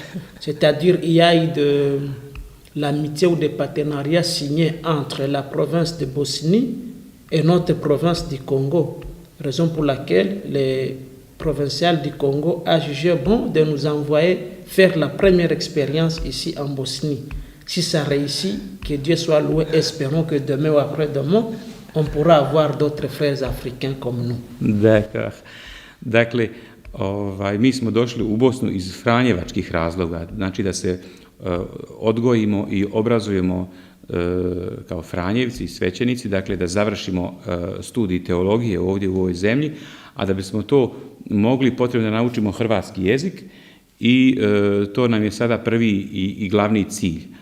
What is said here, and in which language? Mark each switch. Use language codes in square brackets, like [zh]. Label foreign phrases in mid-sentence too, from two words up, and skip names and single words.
[fr] C'est-à-dire il y a eu de l'amitié ou des partenariats signés entre la province de Bosnie et notre province du Congo, raison pour laquelle les provincial du Congo a jugé bon de nous envoyer faire la première expérience ici en Bosnie. Si ça réussit, que Dieu soit loué, espérons que demain ou après-demain, on pourra avoir d'autres frères africains comme nous. D'accord. [bs] Dakle, mi smo došli u Bosnu iz franjevačkih razloga, znači da se odgojimo i obrazujemo kao Franjevci i svećenici, dakle da završimo studij teologije ovdje u ovoj zemlji, a da bismo to mogli potrebno da naučimo hrvatski jezik i to nam je sada prvi i glavni cilj.